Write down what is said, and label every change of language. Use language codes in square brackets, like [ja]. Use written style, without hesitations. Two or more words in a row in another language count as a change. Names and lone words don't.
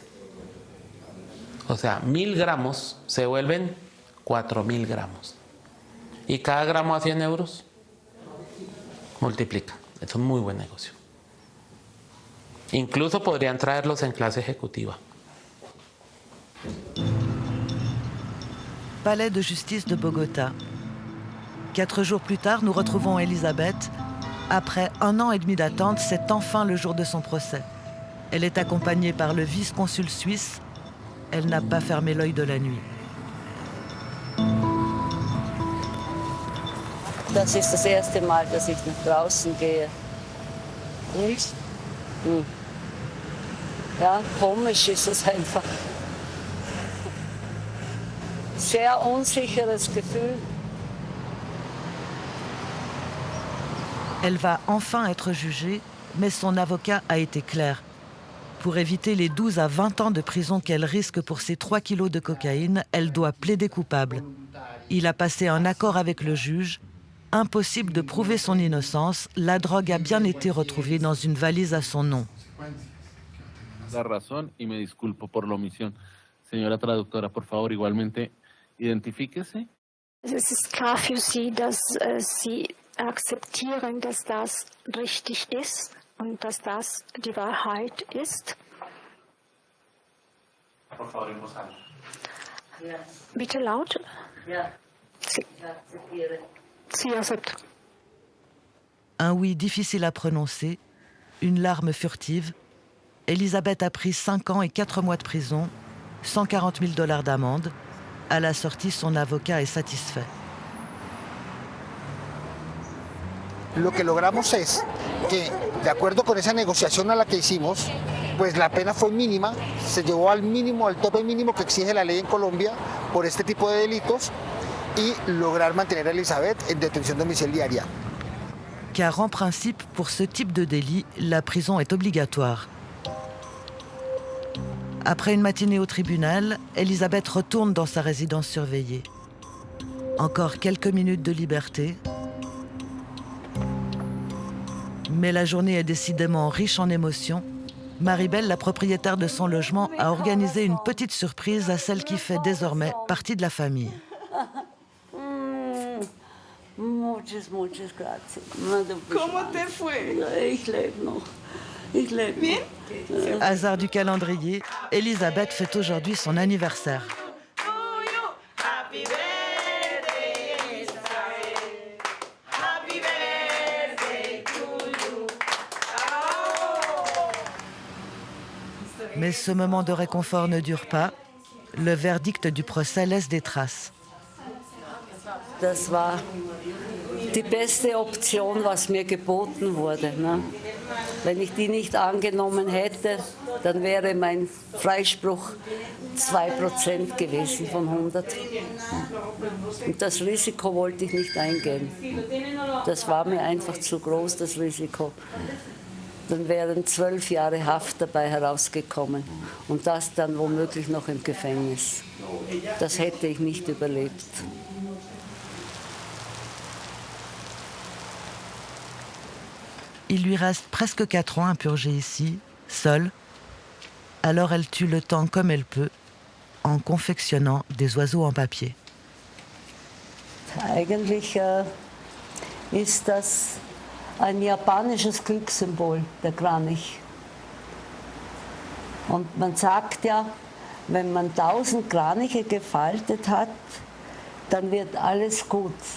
[es] O sea, 1.000 gramos se vuelven 4.000 gramos. Y cada gramo a 100 euros multiplica. Es un muy buen negocio. Incluso podrían traerlos en clase ejecutiva. [fr] Palais de justice de Bogotá. 4 jours plus tard, nous retrouvons Elisabeth. Après 1 an et demi d'attente, c'est enfin le jour de son procès. Elle est accompagnée par le vice-consul suisse. Elle n'a pas fermé l'œil de la nuit. [de] Das ist das erste Mal, dass ich nach draußen gehe. Und? Ja, komisch ist es einfach. Sehr unsicheres Gefühl. [fr] Elle va enfin être jugée, mais son avocat a été clair. Pour éviter les 12 à 20 ans de prison qu'elle risque pour ses 3 kilos de cocaïne, elle doit plaider coupable. Il a passé un accord avec le juge. Impossible de prouver son innocence, la drogue a bien été retrouvée dans une valise à son nom. [es] La razón y me disculpo por la omisión. Señora traductora, por favor, igualmente, identifíquese. [de] Es ist klar für Sie, dass Sie akzeptieren, dass das richtig ist und dass das die Wahrheit ist. [es] Por favor, en voz alta. [de] Bitte laut. Ja, Sie, ich akzeptiere. [fr] Sie acceptent. Un oui difficile à prononcer, une larme furtive. Elisabeth a pris 5 ans et 4 mois de prison, $140,000 d'amende. À la sortie, son avocat est satisfait. [es] Lo que logramos es que, de acuerdo con esa negociación a la que hicimos, pues la pena fue mínima, se llevó al mínimo, al tope mínimo que exige la ley en Colombia por este tipo de delitos y lograr mantener a Elisabeth en detención domiciliaria. [fr] Car en principe, pour ce type de délit, la prison est obligatoire. Après une matinée au tribunal, Elisabeth retourne dans sa résidence surveillée. Encore quelques minutes de liberté. Mais la journée est décidément riche en émotions. Maribel, la propriétaire de son logement, a organisé une petite surprise à celle qui fait désormais partie de la famille. [es] Muchas gracias. ¿Cómo te fue? [de] Ich lebe noch. Ich lebe. [fr] Hasard du calendrier, Elisabeth fête aujourd'hui son anniversaire. Mais ce moment de réconfort ne dure pas. Le verdict du procès laisse des traces. [de] Das war die beste Option, was mir geboten wurde. Ne? Wenn ich die nicht angenommen hätte, dann wäre mein Freispruch 2% gewesen von 100. Und das Risiko wollte ich nicht eingehen. Das war mir einfach zu groß, das Risiko. Dann wären 12 Jahre Haft dabei herausgekommen und das dann womöglich noch im Gefängnis. Das hätte ich nicht überlebt. [fr] Il lui reste presque 4 ans à purger ici, seule. Alors elle tue le temps comme elle peut, en confectionnant des oiseaux en papier. [de] Eigentlich ist das ein japanisches Glückssymbol, der Kranich. Und man sagt ja, wenn man 1000 Kraniche gefaltet hat, dann wird alles gut.